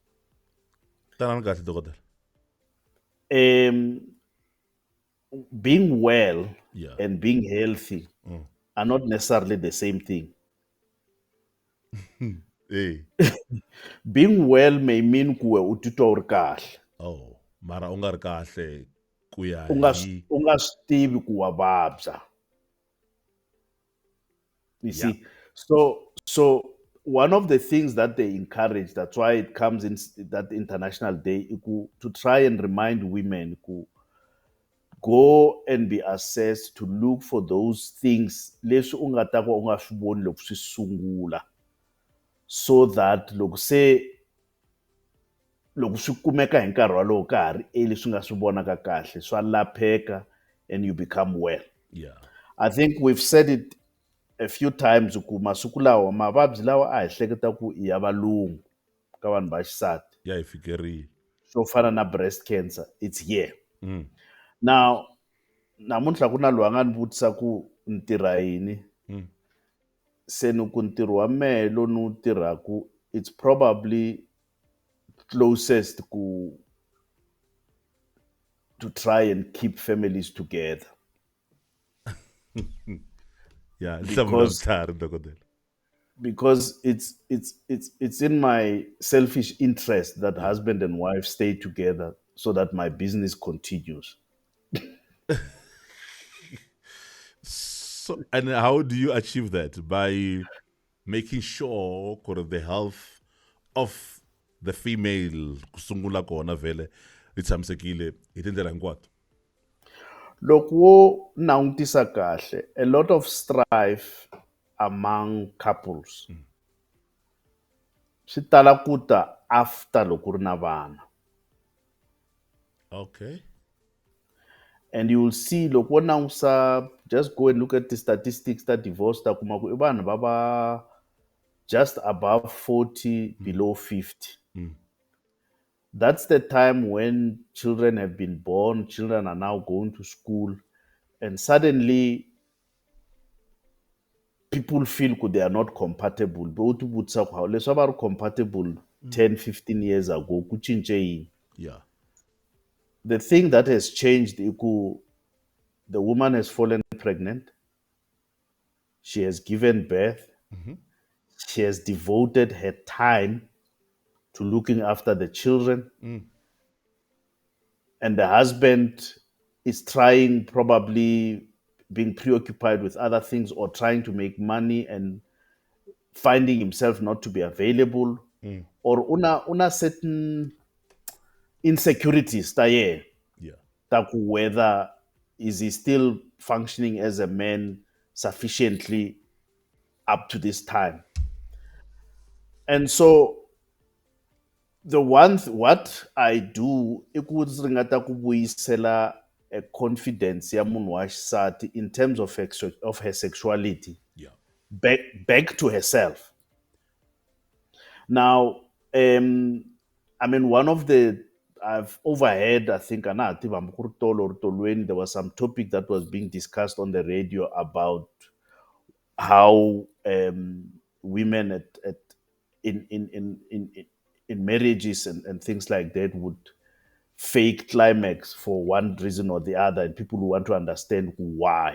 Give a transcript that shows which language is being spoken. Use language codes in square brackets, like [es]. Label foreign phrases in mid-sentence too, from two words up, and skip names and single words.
[en] Being well and being healthy are not necessarily the same thing. Hey. Being well may mean [ts] kuwe utitwa uri kahle. Oh, mara u nga ri kahle ku ya u nga swi tivi ku wa vabya. [en] You see, so one of the things that they encourage, that's why it comes in that International Day, to try and remind women to go and be assessed to look for those things [ts] leswi u nga ta ka u nga swi voni loko swi sungula, [en] so that [ts] loko swi kumeka hi nkarhi walowo ka ha ri early swi nga swi vonaka kahle swa lapheka [en] and you become well. Yeah. I think we've said it a few times [ts] ku masiku lawa mavabyi lawa a hi hleketa ku i ya valungu ka vanhu va xisati. Ya hi fikerile. Swo fana na [en] breast cancer, it's here. Now, [ts] namuntlha ku na loyi a nga ni vutisa ku ni tirha yini. Se ni ku ntirho wa mehe lowu ni wu tirhaku, [en] it's probably closest to try and keep families together. Yeah, because because it's in my selfish interest that husband and wife stay together so that my business continues. So, and how do you achieve that? By making sure the health of the female [ts] kusungula kona vele litshamisekile hi tindlela hinkwato. Loko wo langutisa kahle, [en] a lot of strife among couples [ts] swi tala ku ta after loko ku ri na vana. [en] Okay. And you will see, [ts] loko wo langutisa, [en] just go and look at the statistics [ts] ta divorce ta kuma ku i vanhu va va [en] just above 40, below 50. That's the time when children have been born, children are now going to school, and suddenly people feel they are not compatible. [ts] But leswi va ri compatible 10, 15 [en] years ago, [ts] ku cince yini? [en] Yeah. The thing that has changed, the woman has fallen pregnant, she has given birth, she has devoted her time to looking after the children, and the husband is trying, probably being preoccupied with other things or trying to make money and finding himself not to be available, or una certain insecurities [ts] ta yena, [en] Yeah. [ts] ta ku [en] whether is he still functioning as a man sufficiently up to this time. And so what I do [ts] i ku ringeta ku vuyisela [en] a confidence ya munhu wa xisati in terms of her sexuality Yeah. back to herself. Now, I mean, one of the I've overheard, I think, there was some topic that was being discussed on the radio about how women in marriages and things like that would fake climax for one reason or the other, and people who want to understand why.